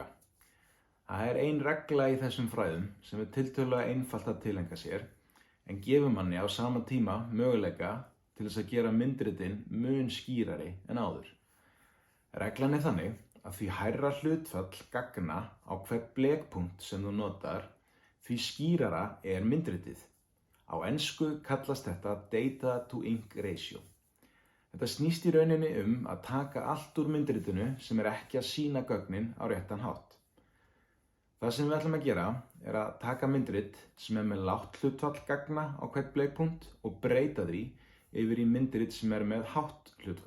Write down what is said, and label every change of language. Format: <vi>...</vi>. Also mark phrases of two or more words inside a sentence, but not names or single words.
<is>Það er ein regla í þessum fræðum sem er tiltölulega einfalt að tileinka sér en gefur manni á sama tíma möguleika til þess að gera myndritin mun skýrari en áður. Reglan er þannig að því hærra hlutfall gagna á hvern blekpunkt sem þú notar, því skýrara er myndritið. Á ensku kallast þetta</is> <en>data to ink ratio.</en> <is>Þetta snýst í rauninni að taka allt úr myndritinu sem er ekki að sýna gögnin á réttan hátt. Það sem við ætlum að gera er að taka myndrit sem er með lágt hlutfall gagna á hvern blekpunkt og breyta því yfir í myndrit sem er með hátt hlutfall.</is>